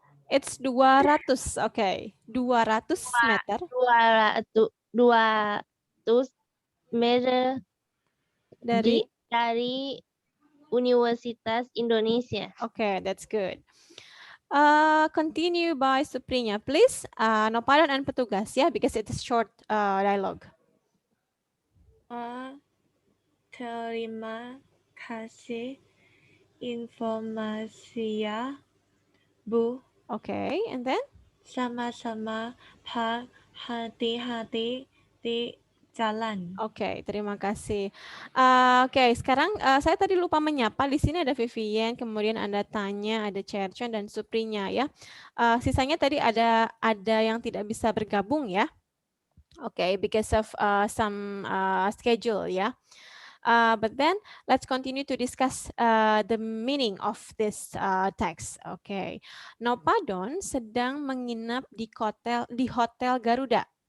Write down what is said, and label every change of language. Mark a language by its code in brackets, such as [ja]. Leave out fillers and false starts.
[en] It's 200, okay. 200 meter. 200 meter [id] Dari? dari Universitas Indonesia. [en] Okay, that's good. Continue by Suprinya, please. Nopadon and petugas, yeah, because it's a short dialogue. [id] Terima kasih informasinya, Bu. [en] Okay, and then? [id] Sama-sama, Pak. Hati-hati di jalan. Oke, terima kasih. Oke, sekarang saya tadi lupa menyapa. Di sini ada Vivian, kemudian ada Tanya, ada Cherchon dan Suprinya ya. Sisanya tadi ada yang tidak bisa bergabung ya. [en] Oke, because of some schedule ya. But then let's continue to discuss the meaning of this text. [id] Okay, Nopadon sedang menginap di hotel Garuda.